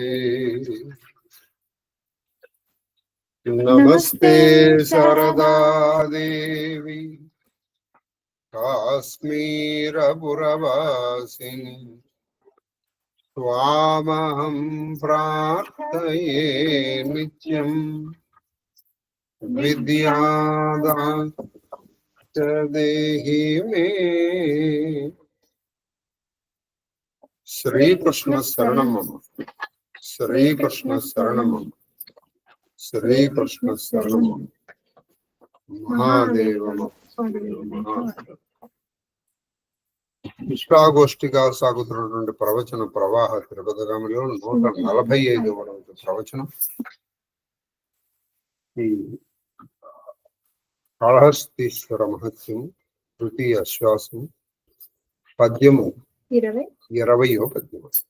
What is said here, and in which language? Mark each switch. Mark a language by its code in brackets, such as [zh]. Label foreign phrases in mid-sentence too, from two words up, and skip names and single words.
[sa] नमस्ते शारदा देवी काश्मीरपुरवासिनी त्वामहं प्रार्थये नित्यं विद्यादान देहि मे। श्री कृष्ण शरणं मम। श्री कृष्ण शरणं मम। श्री कृष्ण शरणं मम। [te] महादेव ఇష్టాగోష్ఠిగా సాగుతున్నటువంటి ప్రవచన ప్రవాహ తిరుపతిలో 145వ ప్రవచనం. ఈ కాళహస్తీశ్వర మహత్యం తృతీయ శ్వాసం పద్యము 20వ పద్యము.